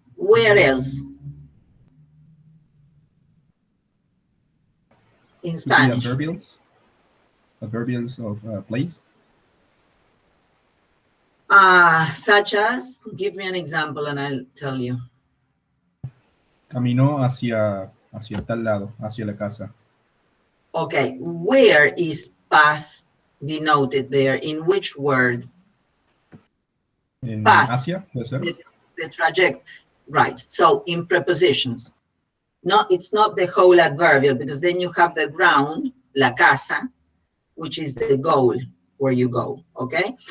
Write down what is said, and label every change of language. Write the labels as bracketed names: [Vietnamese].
[English] Where else? In Spanish. Adverbials of place. Such as, give me an example and I'll tell you. [Spanish] Caminó hacia tal lado, hacia la casa. [English] Okay, where is path denoted there? In which word? [Spanish] En [English] Path. [Spanish] Asia, puede ser. [English] The trajectory, right. So in prepositions. No, it's not the whole adverbial, because then you have the ground, la casa, which is the goal, where you go, okay?